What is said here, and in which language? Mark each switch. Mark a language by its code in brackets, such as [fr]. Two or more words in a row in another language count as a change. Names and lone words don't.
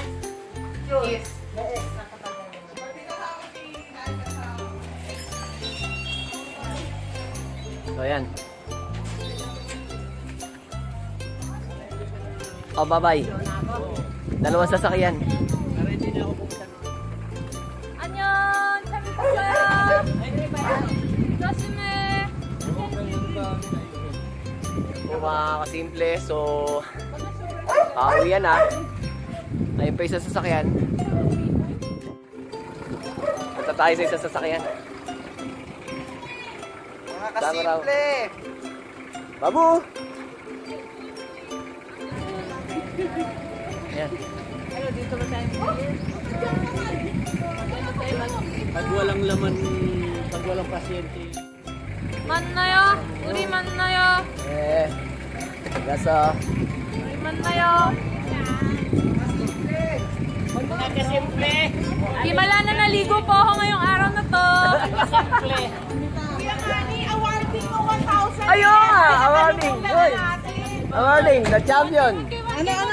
[tl] Yes. So, ayan. Oh, bye-bye. Dalawang sasakyan. [ko] 안녕. 재밌었어요. 조심해. [tl] So, mga kasimple. So, pauwi yan ha. Ayun pa isa sasakyan. Punta tayo sa isa sasakyan. Mga Tama raw. kasimple. Babu! Ayan. Pag walang laman, pag walang pasyente. [ko] 만나요. 우리 만나요. Gasa. 우리 만나요. [tl] Mga kasimple. Himala na naligo po ako ngayong araw na to. Simple. Kuya Kani, awarding mo 1,000. Ayun nga! Awarding! Uy! Awarding! [en] The champion! [tl] Ano?